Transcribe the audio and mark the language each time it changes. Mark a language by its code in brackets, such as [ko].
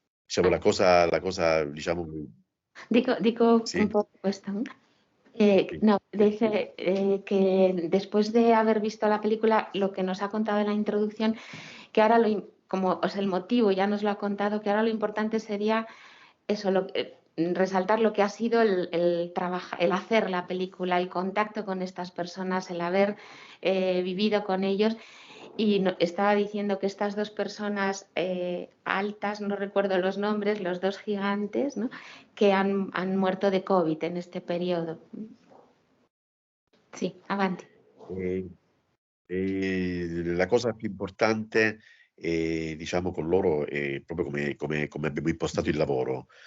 [it] diciamo, la cosa, diciamo, Dico un sì, [es] poco esto, ¿no? [it] sì, No, sì. [es] dice que después de haber visto la película, lo que nos ha contado en la introducción, que ahora como, o sea, el motivo ya nos lo ha contado, que ahora lo importante sería eso, resaltar lo que ha sido el hacer la película, el contacto con estas personas, el haber vivido con ellos. Y estaba diciendo que estas dos personas altas, no recuerdo los nombres, los dos gigantes, ¿no? Que han muerto de COVID en este periodo. [it] Sí, avanti. E, e la cosa più importante, diciamo, con loro è proprio come abbiamo impostato il lavoro.